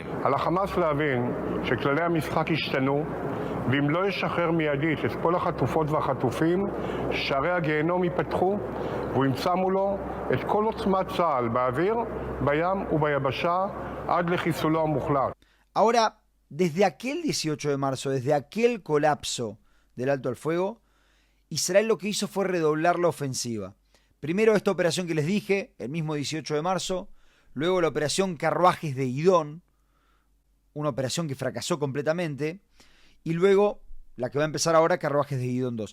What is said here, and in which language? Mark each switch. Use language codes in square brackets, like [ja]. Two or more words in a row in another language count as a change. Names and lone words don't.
[he] על החמאס להבין שכללי המשחק השתנו, ואם לא ישחרר מיידית את כל החטופות והחטופים, שערי הגיהנום ייפתחו, והוא ימצא מולו את כל עוצמת צה"ל באוויר, בים וביבשה, עד לחיסולו המוחלט. [es] Ahora, desde aquel 18 de marzo, desde aquel colapso del alto al fuego, Israel lo que hizo fue redoblar la ofensiva. Primero esta operación que les dije, el mismo 18 de marzo, luego la operación Carruajes de Idón, una operación que fracasó completamente, y luego la que va a empezar ahora, Carruajes de Idón 2.